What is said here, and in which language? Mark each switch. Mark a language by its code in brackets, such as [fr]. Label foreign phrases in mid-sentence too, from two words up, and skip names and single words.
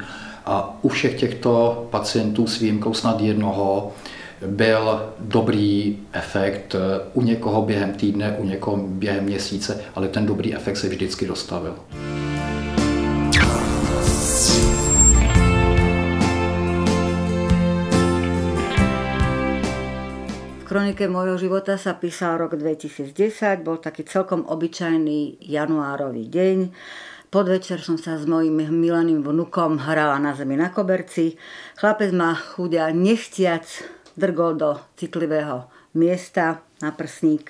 [cs] A u všech těchto pacientů s výjimkou snad jednoho byl dobrý efekt, u někoho během týdne, u někoho během měsíce, ale ten dobrý efekt se vždycky dostavil. [sk] V kronike môjho života sa písal rok 2010, bol taký celkom obyčajný januárový deň. Podvečer som sa s mojím milaným vnukom hrala na zemi na koberci. Chlapec ma chudia nechtiac drgol do citlivého miesta na prsník.